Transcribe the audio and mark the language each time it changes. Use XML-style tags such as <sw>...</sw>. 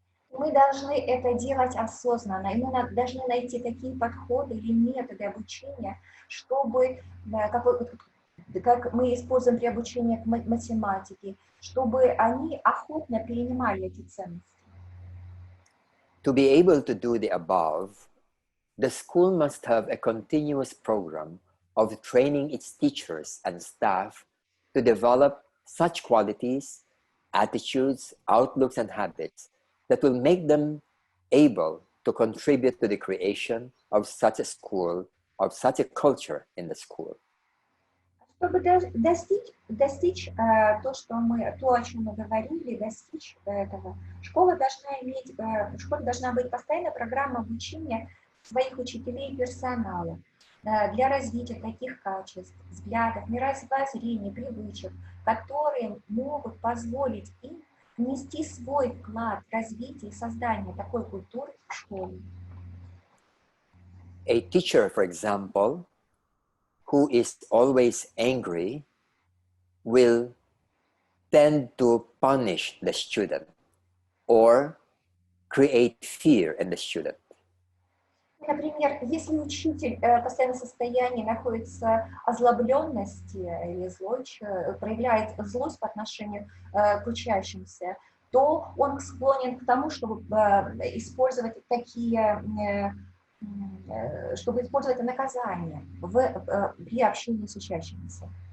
<ru>Мы должны это делать осознанно, и мы должны найти такие подходы или методы обучения, чтобы, как мы используем при обучении к математике, чтобы они охотно перенимали эти ценности.</ru> <en>To be able to do the above, the school must have a continuous program of training its teachers and staff to develop such qualities, attitudes, outlooks, and habits that will make them able to contribute to the creation of such a school, of such a culture in the school.</en> <ru>Чтобы достичь то, о чем мы говорили, достичь этого, в школе должна быть постоянная программа обучения своих учителей и персонала для развития таких качеств, взглядов, мировоззрений, привычек, которые могут позволить им внести свой вклад в развитие и создание такой культуры в школе.</ru> <en>A teacher, for example, who is always angry will tend to punish the student or create fear in the student.</en> <ru>Например, если учитель в постоянном состоянии находится озлобленности или проявляет злость по отношению к учащимся, то он склонен к тому, чтобы использовать наказание при общении с учащимися.</ru>